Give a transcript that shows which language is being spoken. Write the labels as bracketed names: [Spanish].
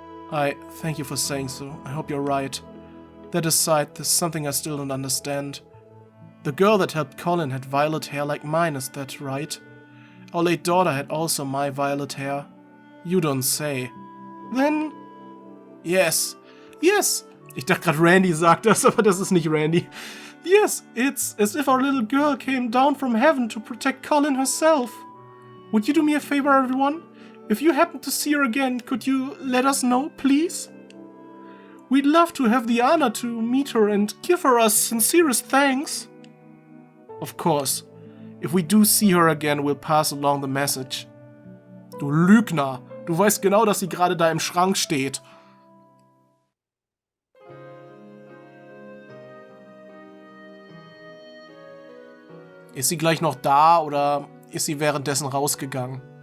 [English] I thank you for saying so. I hope you're right. That aside, there's something I still don't understand. The girl that helped Colin had violet hair like mine, is that right? Our late daughter had also my violet hair. You don't say. Then... Yes. Yes! [German] Ich dachte gerade Randy sagt das, aber das ist nicht Randy. [English] Yes, it's as if our little girl came down from heaven to protect Colin herself. Would you do me a favor, everyone? If you happen to see her again, could you let us know, please? We'd love to have the honor to meet her and give her our sincerest thanks. Of course. If we do see her again, we'll pass along the message. [German] Du Lügner! Du weißt genau, dass sie gerade da im Schrank steht. Ist sie gleich noch da oder ist sie währenddessen rausgegangen?